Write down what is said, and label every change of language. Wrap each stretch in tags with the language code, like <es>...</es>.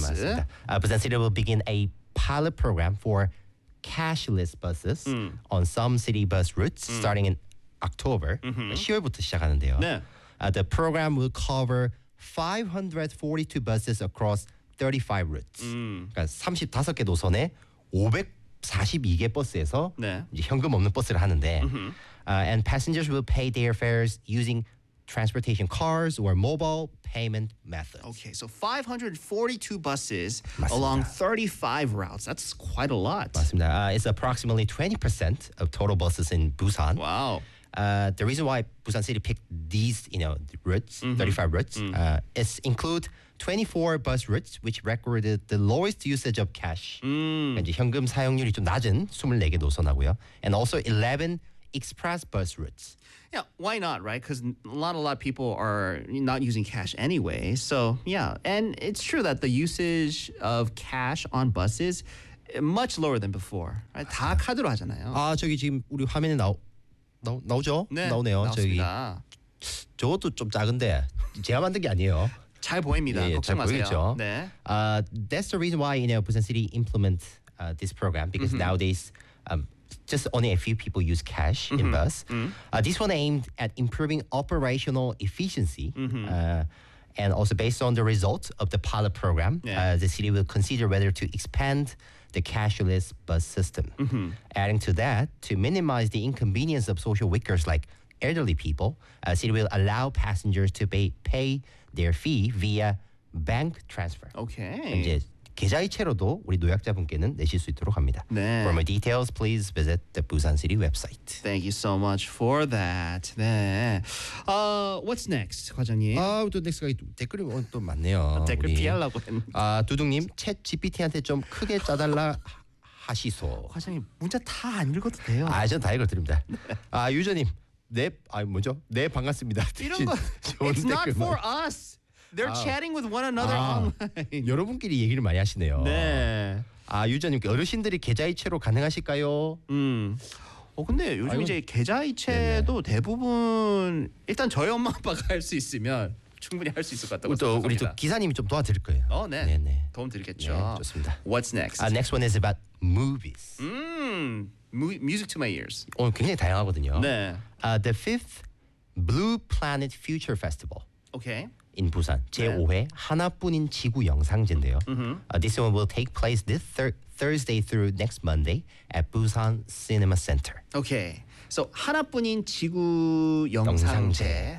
<ko>네네 맞습니다.</ko> <en>아 부산 City will begin a pilot program for cashless buses on some city bus routes starting in October.</en> <ko>10월부터 시작하는데요. 네.</ko> <en>The program will cover 542 buses across 35 routes.</en> <ko>그러니까 35개 노선에 542개 버스에서 네. 이제 현금 없는 버스를 하는데 mm-hmm.</ko> <en>And passengers will pay their fares using transportation cards or mobile payment methods. Okay, so 542 buses</en> <ko>맞습니다.</ko> <en>along 35 routes. That's quite a lot.</en> <ko>맞습니다.</ko> <en>It's approximately 20% of total buses in Busan. Wow. the reason why Busan City picked these, you know, routes, mm-hmm. 35 routes, is include 24 bus routes, which recorded the lowest usage of cash.</en> <ko>이제 현금 사용률이 좀 낮은 24개 노선하고요.</ko> <en>And also 11 express bus routes. Yeah, why not, right? Because a lot of people are not using cash anyway. So, yeah. And it's true that the usage of cash on buses much lower than before.</en> <ko>Right? 다 카드로 하잖아요. 아, 저기 지금 우리 화면에 나오죠? 네, 나오네요. 나왔습니다. 저기 저것도 좀 작은데 제가 만든 게 아니에요. 잘 보입니다. 예, 걱정 잘 마세요. 보이죠? 네.</ko> <en>That's the reason why, you know, Busan City implement this program because mm-hmm. nowadays just only a few people use cash mm-hmm. in bus. Mm-hmm. This one aimed at improving operational efficiency. And also based on the results of the pilot program, the city will consider whether to expand the cashless bus system. Adding to that, to minimize the inconvenience of social workers like elderly people, city will allow passengers to pay their fee via bank transfer. Okay.</en> <ko>이제 계좌이체로도 우리 노약자분께는 내실 수 있도록 합니다. 네.</ko> <en>For more details, please visit the Busan City website. Thank you so much for that. 네. What's next, 과장님?</en> <ko>아, 또 넥스가 댓글이 또 많네요. 댓글 피하려고 했는데. 아, 두둥님, 챗 GPT한테 좀 크게 짜달라 하시소. 과장님, 문자 다 안 읽어도 돼요. 아, 전 다 읽어드립니다. 아, 유저님. 네, 아 뭐죠? 네, 반갑습니다. 이런 거,</ko> <en>it's not for us. They're chatting with one another online.</en> <ko>여러분끼리 얘기를 많이 하시네요. 네. 아 유저님, 어르신들이 계좌이체로 가능하실까요? 어 근데 요즘 이제 계좌이체도 네네. 대부분 일단 저희 엄마 아빠가 할 수 있으면 충분히 할 수 있을 것 같다고 생각합니다. 우리 또 기사님이 좀 도와드릴 거예요. 어, 네. 네네. 도움 드리겠죠. 네, 좋습니다.</ko> <en>What's next? Next one is about movies. Music to my ears.</en> <ko>오, 굉장히 다양하거든요. 네.</ko> <en>The 5th Blue Planet Future Festival. Okay. In Busan,</en> <ko>제5회 네. 하나뿐인 지구 영상제인데요.</ko> <en>This one will take place this Thursday through next Monday at Busan Cinema Center. Okay.</en> <ko>So 하나뿐인 지구 영상제.</ko>